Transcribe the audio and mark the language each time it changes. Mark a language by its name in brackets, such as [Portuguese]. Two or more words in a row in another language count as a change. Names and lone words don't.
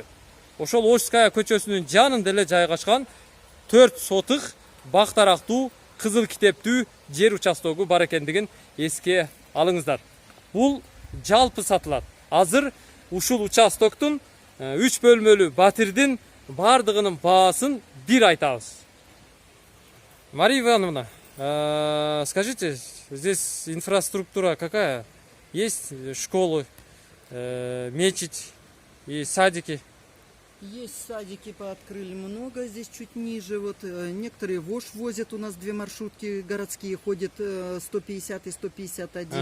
[Kyrgyz] Ошол Ошская көчөсүнүн жанында эле жайгашкан 4 сотық бак тарактуу кызыл китептүү жер участогу бар экендигин эске алыңыздар. Бул жалпы сатылат. Азыр ушул участоктун 3 бөлмөлүү батирдин бардыгынын баасын бир айтабыз. [Russian] Мария Ивановна, скажите, здесь инфраструктура какая? Есть школы, мечеть и садики? Есть садики, пооткрыли много, здесь чуть ниже. Вот некоторые ВОЖ возят, у нас 2 маршрутки городские ходят, 150 и 151.